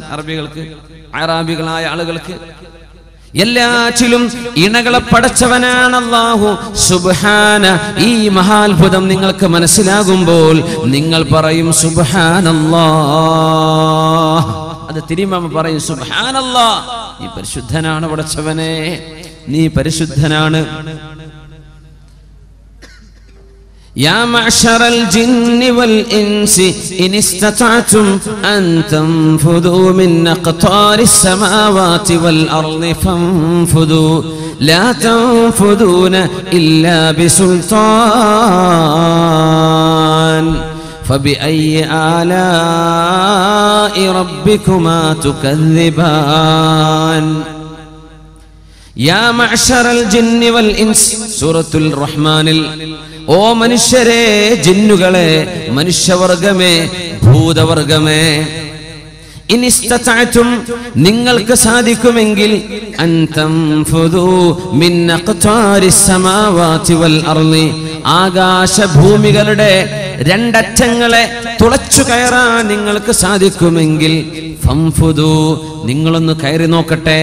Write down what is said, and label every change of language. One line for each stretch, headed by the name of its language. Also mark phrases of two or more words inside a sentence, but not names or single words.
Malayalam: അറബികൾക്ക്, അറാബികളായ ആളുകൾക്ക് എല്ലാറ്റിലും ഇണകളെ പടച്ചവനാണ് അല്ലാഹു. സുബ്ഹാന, ഈ മഹാത്ഭുതം നിങ്ങൾക്ക് മനസ്സിലാകുമ്പോൾ നിങ്ങൾ പറയും സുബ്ഹാനല്ലാഹ്. അത് തിരുമാമ പറയും സുബ്ഹാനല്ലാഹ്, നീ പരിശുദ്ധനാണ് പടച്ചവനെ, നീ പരിശുദ്ധനാണ്.
Arabic: يا معشر الجن والإنس إن استطعتم أن تنفذوا من أقطار السماوات والأرض فانفذوا لا تنفذون إلا بسلطان فبأي آلاء ربكما تكذبان يا معشر الجن والإنس
Malayalam: സൂറത്തുൽ റഹ്മാനിൽ ഓ മനുഷ്യരെ, ജിന്നുകളെ, മനുഷ്യവർഗമേ, ഭൂതവർഗമേ, ഇനിസ്തതഅതും, നിങ്ങൾക്ക് സാധിക്കുമെങ്കിൽ,
Arabic: أن تنفذوا من أقطار السماوات والأرض,
Malayalam: ആകാശഭൂമികളുടെ രണ്ടറ്റങ്ങളെ തുളച്ചു കയറാൻ നിങ്ങൾക്ക് സാധിക്കുമെങ്കിൽ, ഫൻഫുദൂ, നിങ്ങളൊന്ന് കയറി നോക്കട്ടെ.